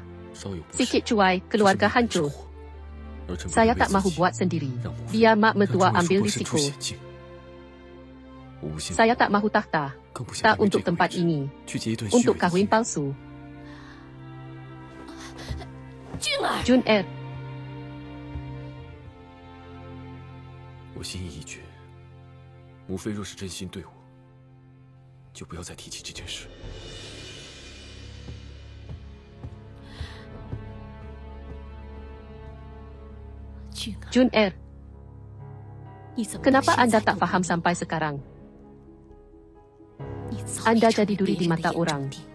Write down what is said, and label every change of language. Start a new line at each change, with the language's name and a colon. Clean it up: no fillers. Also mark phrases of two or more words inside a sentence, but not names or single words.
Malay: Sikit cuai, keluarga hancur. Saya tak mahu buat sendiri. Biar mak mertua ambil risiko. Saya tak mahu takhta. Tak untuk tempat ini. Untuk kahwin palsu. Jun
Chinese: 我心意已决，母妃若是真心对我，就不要再提起这件事。
Malay: Jun kenapa anda tak faham sampai sekarang? Anda jadi duri di mata orang.